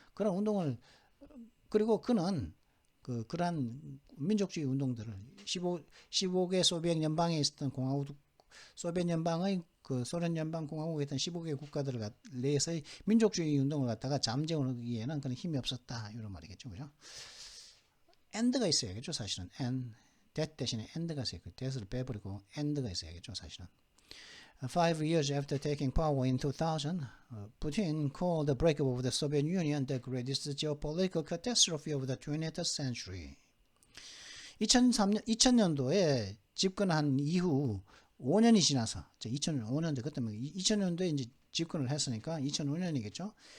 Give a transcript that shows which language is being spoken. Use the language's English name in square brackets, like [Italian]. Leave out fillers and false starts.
[Korean] 그런 운동을, 그리고 그는 그러한 민족주의 운동들을 15개 소비에트 연방에 있었던 공화국, 소비에트 연방의 소련 연방 공화국에 있던 15개 국가들 내에서의 민족주의 운동을 갖다가 잠재우기에는 그런 힘이 없었다, 이런 말이겠죠, 그죠? and가 있어야겠죠, 사실은. that 대신에 and가 있어요. that을 빼버리고 and가 있어야겠죠, 사실은. [English] 5 years after taking power in 2000, Putin called the breakup of the Soviet Union the greatest geopolitical catastrophe of the 20th century. [Korean] 2000년도에 집권한 이후 5년이 지나서, 2005년도, 그때 2000년도에 이제 집권을 했으니까 2005년이겠죠.